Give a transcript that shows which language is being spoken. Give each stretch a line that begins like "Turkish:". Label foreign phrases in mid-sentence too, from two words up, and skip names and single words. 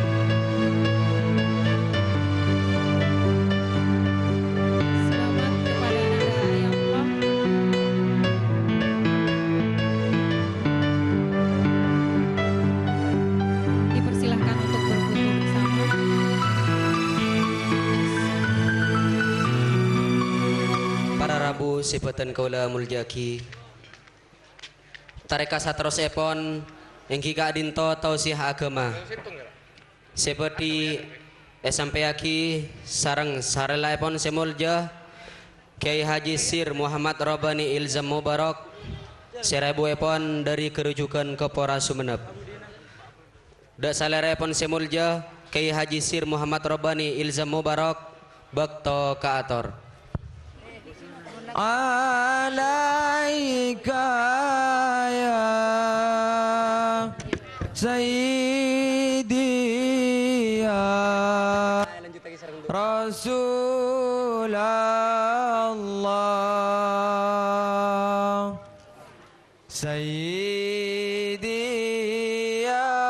Indonesian: Selamat kepada Ananda Ayatullah. Dipersilahkan untuk berfoto bersama.
Madurese: Para Rabu sipetan kaula muljaki tareka satros epon engki ka adinto tausiah agama seperti SMP aki sareng sarela epon semulja Kiai Haji Sir Muhammad Robani Ilzam Mubarak serebu epon dari kerujukan Kepora Sumeneb. Dak salera epon semulja Kiai Haji Sir Muhammad Robani Ilzam Mubarak bakto kaator.
Arabic: عليك يا سيدي يا رسول الله سيدي يا